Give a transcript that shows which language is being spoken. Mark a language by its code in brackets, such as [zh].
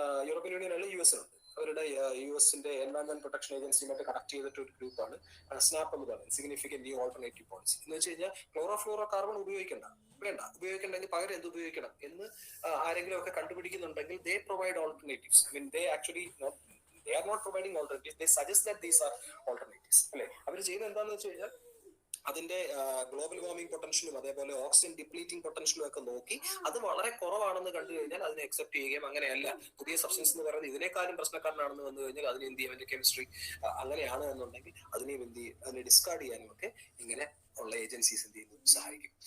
[ml] European union അല്ല, US ഉണ്ട്. അവരുടെ US-ന്റെ എൻവയോൺമെന്റ് പ്രൊട്ടക്ഷൻ ഏജൻസിയുമായിട്ട് കണക്ട് ചെയ്തിട്ട് ഒരു ഗ്രൂപ്പാണ് സ്നാപ്പ് എന്ന് പറയുന്നത്, സിഗ്നിഫിക്കന്റ് ന്യൂ ഓൾട്ടർനേറ്റീവ് പോളിസി. എന്ന് വെച്ച് കഴിഞ്ഞാൽ ക്ലോറോഫ്ലോറോകാർബൺ ഉപയോഗിക്കേണ്ടെങ്കിൽ പകരം എന്ത് ഉപയോഗിക്കണം എന്ന് ആരെങ്കിലും ഒക്കെ കണ്ടുപിടിക്കുന്നുണ്ടെങ്കിൽ [en] they provide alternatives. I mean, they actually they are not providing alternatives, they suggest that these are alternatives, [ml] അല്ലെ? അവർ ചെയ്യുന്നത് എന്താണെന്ന് വെച്ച് കഴിഞ്ഞാൽ അതിന്റെ ഗ്ലോബൽ വാർമിംഗ് പൊട്ടൻഷ്യലും അതേപോലെ ഓക്സിജൻ ഡിപ്ലീറ്റിംഗ് പൊട്ടൻഷ്യലും ഒക്കെ നോക്കി അത് വളരെ കുറവാണെന്ന് കണ്ടു കഴിഞ്ഞാൽ അതിനെ അക്സെപ്റ്റ് ചെയ്യുകയും, അങ്ങനെയല്ല പുതിയ സബ്സ്റ്റൻസ് എന്ന് പറയുന്നത് ഇതിനേക്കാളും പ്രശ്നക്കാരനാണെന്ന് വന്നു കഴിഞ്ഞാൽ അതിന് എന്ത് ചെയ്യും, അതിന്റെ കെമിസ്ട്രി അങ്ങനെയാണ് എന്നുണ്ടെങ്കിൽ അതിനെയും എന്ത് ചെയ്യും, അതിനെ ഡിസ്കാർഡ് ചെയ്യാനും ഒക്കെ ഇങ്ങനെ ഉള്ള ഏജൻസീസ് എന്ത് ചെയ്യുന്നു, സഹായിക്കും.